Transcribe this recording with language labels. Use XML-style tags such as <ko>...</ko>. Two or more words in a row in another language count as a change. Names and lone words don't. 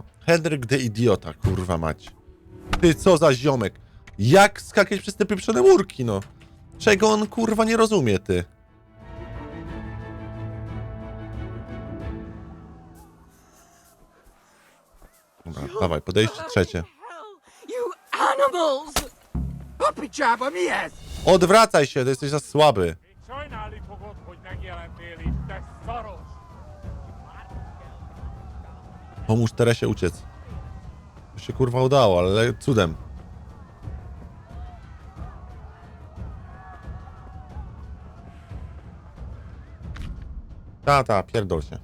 <pl>Henryk the idiota, kurwa mać. Ty, co za ziomek. Jak skakać przez te pieprzone murki, no? Czego on, kurwa, nie rozumie, ty? Dobra, dawaj, podejście trzecie.</pl> <en>Hell, you animals! 𝗶𝗵𝗴𝗴𝗆</en> <pl>Odwracaj się, ty jesteś za słaby.</pl> <hu>még sajnálni fogod, hogy megjelentél itt, te szaros!</hu> <pl>Pomóż Teresie uciec. To się, kurwa, udało, ale cudem. Ta, pierdol się.</pl>